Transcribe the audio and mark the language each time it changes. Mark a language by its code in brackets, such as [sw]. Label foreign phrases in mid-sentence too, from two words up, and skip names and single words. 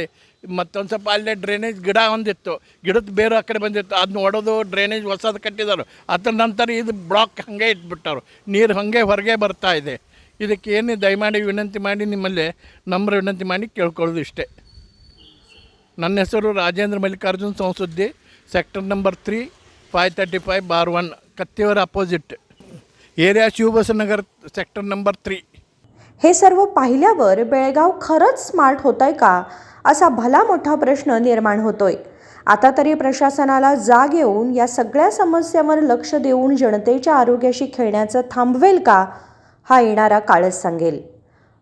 [kn] ಮತ್ತೊಂದು ಸ್ವಲ್ಪ ಅಲ್ಲೇ ಡ್ರೈನೇಜ್ ಗಿಡ ಒಂದಿತ್ತು, ಗಿಡದ ಬೇರೆ ಆ ಕಡೆ ಬಂದಿತ್ತು, ಅದನ್ನ ಹೊಡೆದು ಡ್ರೈನೇಜ್ ಹೊಸದು ಕಟ್ಟಿದ್ದಾರೆ। ಅದ್ರ ನಂತರ ಇದು ಬ್ಲಾಕ್ ಹಾಗೆ ಇಟ್ಬಿಟ್ಟರು, ನೀರು ಹಾಗೆ ಹೊರಗೆ ಬರ್ತಾ ಇದೆ। ಇದಕ್ಕೇನು ದಯಮಾಡಿ ವಿನಂತಿ ಮಾಡಿ ನಿಮ್ಮಲ್ಲಿ ನಮ್ರ ವಿನಂತಿ ಮಾಡಿ ಕೇಳ್ಕೊಳ್ಳೋದು ಇಷ್ಟೇ। ನನ್ನ ಹೆಸರು ರಾಜೇಂದ್ರ ಮಲ್ಲಿಕಾರ್ಜುನ್ ಸೌಸುದ್ದಿ, [en] sector number [mr] 3 535/1 कत्तीवर [en] opposite area [mr] शिवबसवनगर [en] sector number [mr] 3। हे सर्व पाहिल्यावर बेळगाव खरंच स्मार्ट होतंय का असा भला मोठा प्रश्न निर्माण होतोय। आता तरी प्रशासनाला जाग येऊन या सगळ्या समस्यांवर लक्ष देऊन जनतेच्या आरोग्याशी खेळण्याचं थांबवेल का, हा येणारा काळच सांगेल।